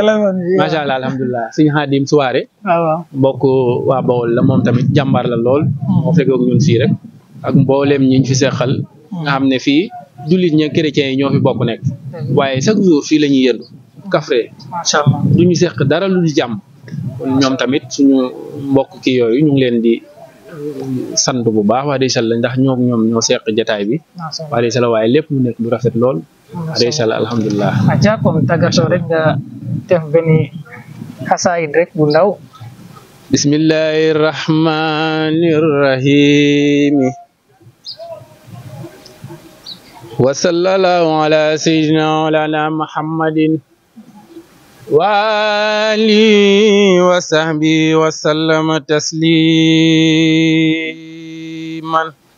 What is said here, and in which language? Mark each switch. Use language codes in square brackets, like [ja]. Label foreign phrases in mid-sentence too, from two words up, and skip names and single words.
[wo] la [ar] ما شاء الله الحمد لله [wo] suñu Xaadim Suwaare mbokk waa Bawol la moom tamit jàmbaar la lool moo fekk ak ñun fii rek ak mbooleem ñiñ fi seqal nga xam ne fii jullit ña chrétiens yi ñoo fi bokk nekk waaye chaque jour fii la ñuy yëndu kafre [ar] ما شاء الله [wo] du ñu seq dara lu di jàmm kon ñoom tamit suñu mbokk kii yooyu ñu ngi leen di sant bu baax wax dëgg yàlla ndax ñoom ñoo seq jataay bi wax dëgg yàlla waaye lépp mu nekk lu rafet lool wax dëgg yàlla alhamdulilah aja kon tàggatoo rek nga def benn xasaayid rek bu ndaw [ar] بسم الله الرحمن الرحيم وصلى الله على سيدنا ومولانا محمد وعلى آله وصحبه وسلم تسليما